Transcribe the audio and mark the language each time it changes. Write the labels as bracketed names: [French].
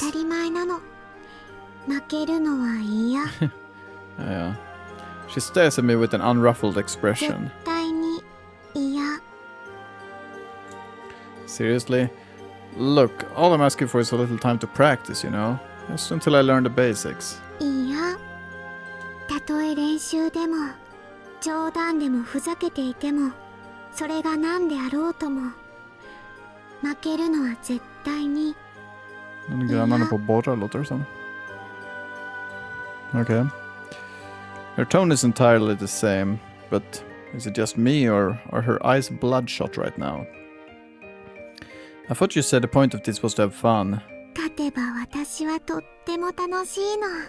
[Japanese] たり前なの。負けるのは嫌。 [English] yeah. She stares at me with an unruffled [Japanese] 絶 [English] expression. [Japanese] 対に嫌。 [English] Seriously? Look, all I'm asking for is a little time to practice, you know? Just until I learn the basics. [Japanese] いや。たとえ練習でも冗談でもふざけていてもそれが何であろうとも負けるのは絶対に。 [Swedish] Den grannarna på borra låter det som. [English] Okay. Her tone is entirely the same, but is it just me or are her eyes bloodshot right now? I thought you said the point of this was to have fun. [Japanese] 勝てば私はとっても楽しいの。